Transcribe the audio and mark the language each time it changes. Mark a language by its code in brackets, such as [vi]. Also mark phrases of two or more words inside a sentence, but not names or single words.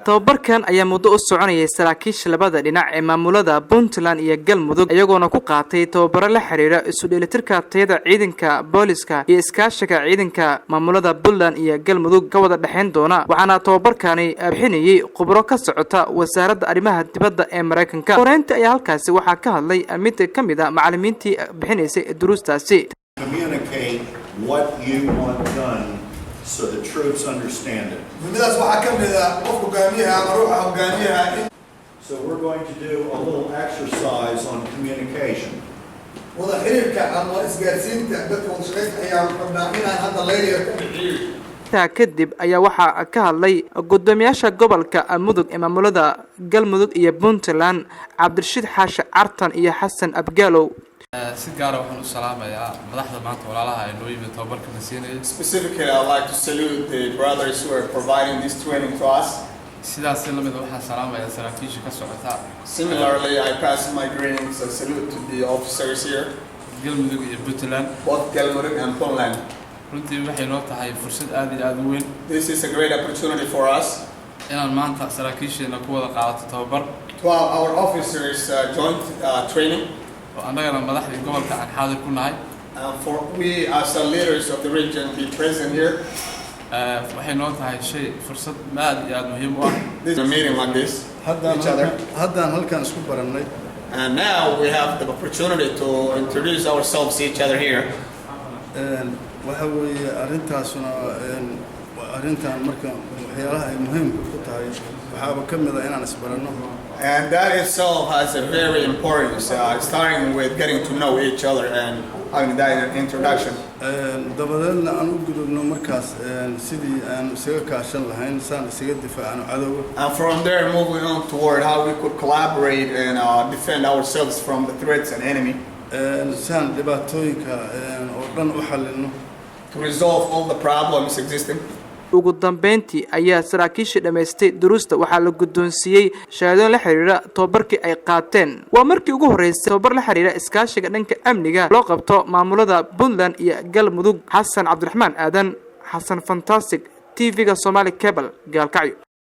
[so] tababarkan ayaa muddo u soconayay saraakiisha labada dhinac ee maamulada Puntland iyo Galmudug iyagoona ku qaatay tababaro la xiriira isu dheelitirka tayada ciidanka booliska iyo iskaashiga ciidanka maamulada Puntland iyo Galmudug ka wada dhaxayn doona waxaana tababarkani bixinayay khubaro ka socota wasaaradda arrimaha dibadda ee Mareykanka horeynta ayaa halkaasi waxaa ka hadlay mid ka mid ah macallimiintii bixinaysay duruustaasi. [en] Communicate what you want done so the troops understand it. So we're going to do a little exercise on communication. [so] kadib ayaa waxaa ka hadlay gudoomiyaasha gobolka Mudug ee maamulada Galmudug iyo Puntland Cabdirashiid Xaashi Cartan iyo Xasan Abgaalow. si gaar ah waxaan u salaamayaa madaxda maanta walaalaha ay noo yimid tababarka nasiinay. [en] Specifically, I'd like to salute the brothers who are providing this training to us. [so] sidaas la mid waxaan salaamayaa saraakiisha ka socota. [en] Similarly, I pass my greetings and salute to the officers here. [so] Galmudug iyo Puntland. [en] Both Galmudug and Puntland. [so] runtii waxay noo tahay fursad aad iyo aad u weyn. [en] This is a great opportunity for us. [so] inaan maanta saraakiisheena ku wada qaadato tababar. [en] To our officers joint training. [so] annagana madaxda gobolka aan xaadir ku nahay. [en] For we as the leaders of the region be present here. [so] waxay noo tahay shay fursad aad iyo aad muhiim u ah. [en] This a meeting like this. [so] haddaan halkan isku barannay. [en] And now we have the opportunity to introduce ourselves to each other here. [so] waxa weeye arrintaasuna arrintan marka waxyaalaha ay muhiim ku tahay waxaaba ka mid ah inaan isbaranno. [en] And that itself has a very importance, starting with getting to know each other and having that introduction. [so] dabadeedna aan u gudubno markaas sidii aan isaga kaashan lahayn saan isaga difaacno cadowga. [en] And from there moving on toward how we could collaborate and defend ourselves from the threats and enemy. [so] saan dhibaatooyinka oo dhan u xalino. [en] To resolve all the problems existing. [so] ugu dambeyntii ayaa saraakiisha dhameystay duruusta waxaa la guddoonsiiyay shahaadooyin la xiriira tababarkii ay qaateen waa markii ugu horeysay tababar la xiriira iskaashiga dhanka amniga loo qabto maamulada Puntland iyo Galmudug. Xasan Cabdiraxmaan Aadan Xasan Fantastic TV-ga Somali Cable Gaalkacyo.